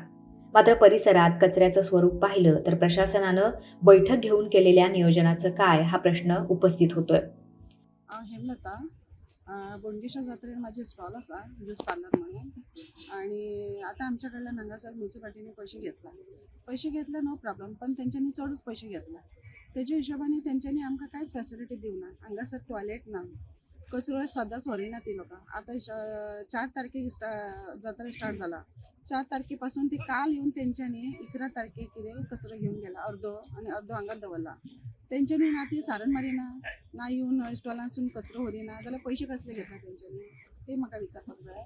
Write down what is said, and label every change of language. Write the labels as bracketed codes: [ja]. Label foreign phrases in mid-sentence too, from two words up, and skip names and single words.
[mr] मात्र परिसरात कचऱ्याचं स्वरूप पाहिलं तर प्रशासनानं बैठक घेऊन केलेल्या नियोजनाचं काय हा प्रश्न उपस्थित होतोय. [kok] हेमलता बोडगेश्वर जात्रेत माझे स्टॉल असा [en] juice parlour [kok] म्हणून. आणि आता आमच्याकडल्या नंगासर म्युन्सिपाल्टीने पैसे घेतले [en] no problem, [kok] पण त्यांच्यानी चढच पैसे घेतला. त्याच्या हिशोबाने त्यांच्यानी आमकां कांयच फॅसिलिटी दिवना. हांगासर टॉयलेट ना, कचरो सदांच व्हरिना ती लोकां. आता 4 तारखेक जात्रा स्टार्ट जाला. 4 तारखेपासून ती काल येऊन त्यांच्यानी 11 तारखेक कितें कचरो घेऊन गेला अर्दो आणि अर्दो हांगा दवरला. त्यांच्यानी ना ती सारण मारिना ना येऊन स्टॉलांसून कचरो व्हरिना, जाल्यार पैसे कसले घेतला त्यांच्यानी ते म्हाका विचारपाक जाय.